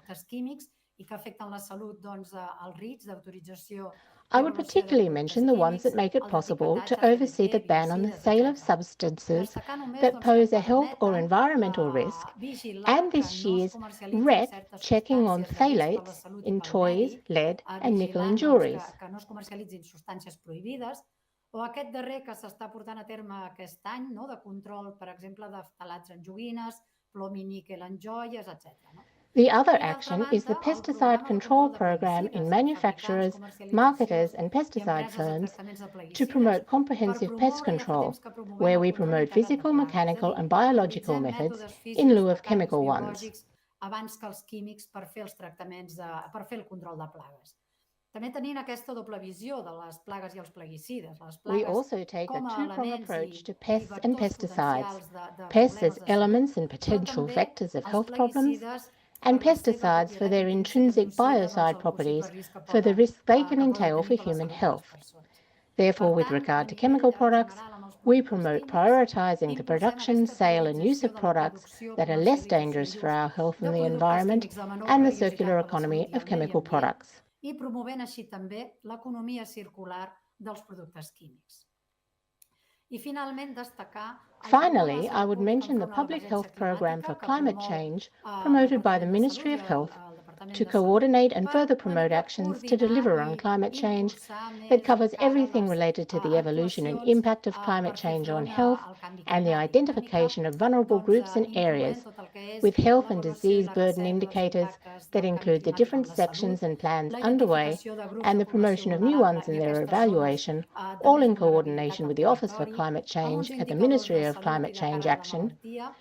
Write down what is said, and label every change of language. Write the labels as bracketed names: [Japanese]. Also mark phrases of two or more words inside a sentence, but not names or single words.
[English] I would particularly mention the ones that make it possible to oversee the ban on the sale of substances that pose a health or environmental risk, and this year's REC checking on phthalates in toys, lead and nickel in jewelleries. [Catalan] O aquest darrer que s'està portant a terme aquest any, no, de control, per exemple, de ftalats en joguines, plom i níquel en joies, etc. [English] The other action is the pesticide control program in manufacturers, marketers and pesticide firms to promote comprehensive pest control, where we promote physical, mechanical and biological methods in lieu of chemical ones. [Catalan] Abans que els químics per fer els tractaments, per fer el control de plagues. També tenint aquesta doble visió de les plagues i els plaguicides. [English] We also take a two-pronged approach to pests and pesticides. Pests as elements and potential vectors of health problems, and pesticides for their intrinsic biocide properties for the risks they can entail for human health. Therefore, with regard to chemical products, we promote prioritising the production, sale and use of products that are less dangerous for our health and the environment and the circular economy of chemical products. [Catalan] I promovent així també l'economia circular dels productes químics. I finalment destacar... [English] Finally, I would mention the Public Health Programme for Climate Change promoted by the Ministry of Health to coordinate and further promote actions to deliver on climate change that covers everything related to the evolution and impact of climate change on health and the identification of vulnerable groups and areas with health and disease burden indicators that include the different sections and plans underway and the promotion of new ones in their evaluation, all in coordination with the Office for Climate Change at the Ministry of Climate Change Action,